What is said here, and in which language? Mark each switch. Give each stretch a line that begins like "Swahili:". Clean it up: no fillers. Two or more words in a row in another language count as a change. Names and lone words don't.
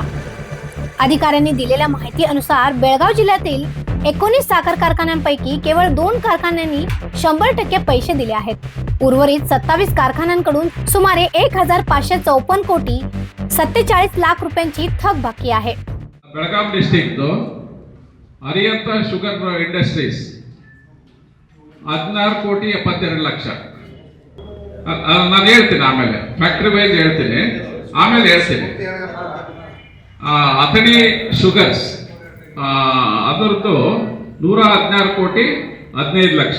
Marathi: अधिकाऱ्यांनी दिलेल्या माहितीनुसार बेळगाव जिल्ह्यातील 19 साखर कारखान्यांपैकी केवळ 2 कारखान्यांनी 100% पैसे दिले आहेत. उर्वरित 27 कारखान्यांकडून सुमारे 1554 कोटी 47 लाख रुपयांची थक बाकी आहे.
Kannada: ಬೆಳಗಾಂ ಡಿಸ್ಟ್ರಿಕ್ಟ್ ಅರಿಯಂತ ಶುಗರ್ ಇಂಡಸ್ಟ್ರೀಸ್ 16 ಕೋಟಿ 72 ಲಕ್ಷ. ನಾನು ಹೇಳ್ತೀನಿ, ಆಮೇಲೆ ಫ್ಯಾಕ್ಟರಿ ವೈಸ್ ಹೇಳ್ತೀನಿ, ಆಮೇಲೆ ಹೇಳ್ತೀನಿ. ಅಥಣಿ ಶುಗರ್ಸ್ ಅದರದ್ದು 116 ಕೋಟಿ 15 ಲಕ್ಷ.